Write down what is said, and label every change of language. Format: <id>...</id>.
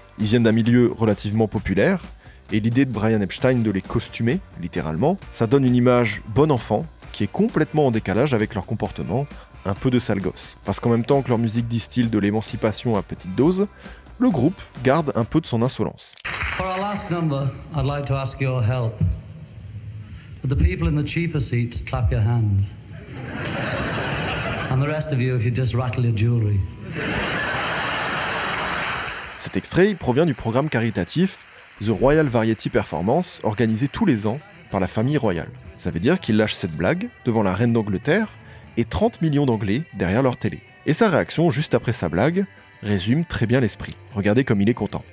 <fr>Ils viennent d'un milieu relativement populaire, et l'idée de Brian Epstein de les costumer, littéralement, ça donne une image bon enfant, qui est complètement en décalage avec leur comportement, un peu de sale gosse. Parce qu'en même temps que leur musique distille de l'émancipation à petite dose, le groupe garde un peu de son insolence.</fr> <en>For our last number, I'd like to ask your help. Would the people in the cheaper seats clap your hands? And the rest of you, if you just rattle your jewelry.</en> <fr>Cet extrait provient du programme caritatif The Royal Variety Performance, organisé tous les ans par la famille royale. Ça veut dire qu'il lâche cette blague devant la reine d'Angleterre et 30 millions d'Anglais derrière leur télé. Et sa réaction juste après sa blague résume très bien l'esprit. Regardez comme il est content.</fr>